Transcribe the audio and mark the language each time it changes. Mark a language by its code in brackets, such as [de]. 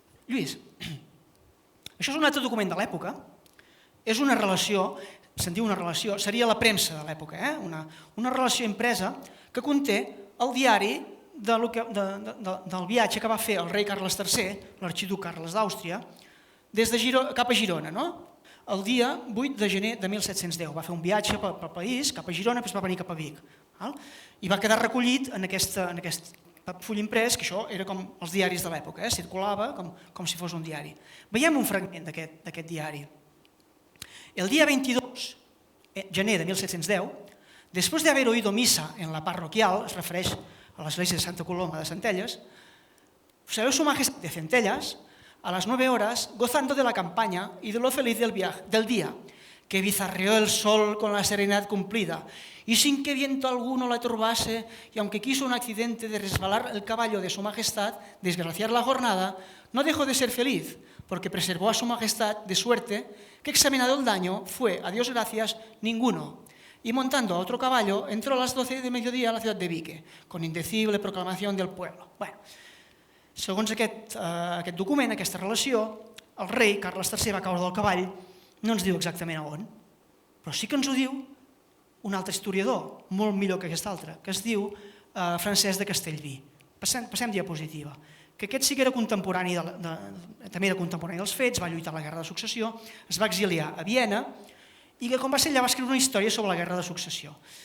[ca] Lluís, això és un altre document de l'època, és una relació, se'n diu una relació, seria la premsa de l'època, una relació impresa que conté el diari del viatge que va fer el rei Carles III, l'arxiduc Carles d'Àustria, cap a Girona, el dia 8 de gener de 1710. Va fer un viatge pel país, cap a Girona, després va venir cap a Vic. I va quedar recollit en aquest full imprès, que això era com els diaris de l'època, circulava com si fos un diari. Veiem un fragment d'aquest diari. [es] El día 22 de [ca] gener [es] de 1710, después de haber oído misa en la parroquial, [ca] es refereix a l'església de Santa Coloma de Centelles, [es] salió su majestad de Centellas a las 9 horas gozando de la campaña y de lo feliz del día, que bizarreó el sol con la serenidad cumplida, y sin que viento alguno la turbase, y aunque quiso un accidente de resbalar el caballo de su majestad, desgraciar la jornada, no dejó de ser feliz, porque preservó a su majestad de suerte que, examinado el daño, fue, a Dios gracias, ninguno. Y montando a otro caballo, entró a las 12 de mediodía a la ciudad de Vique, con indecible proclamación del pueblo. [ca] Segons aquest document, aquesta relació, el rei Carles III va caure del cavall, no ens diu exactament a on, però sí que ens ho diu un altre historiador, molt millor que aquest altre, que es diu Francesc de Castellví. Passem diapositiva. Que aquest sí que era contemporani, també era contemporani dels fets, va lluitar a la Guerra de Successió, es va exiliar a Viena i que, com va ser allà, va escriure una història sobre la Guerra de Successió.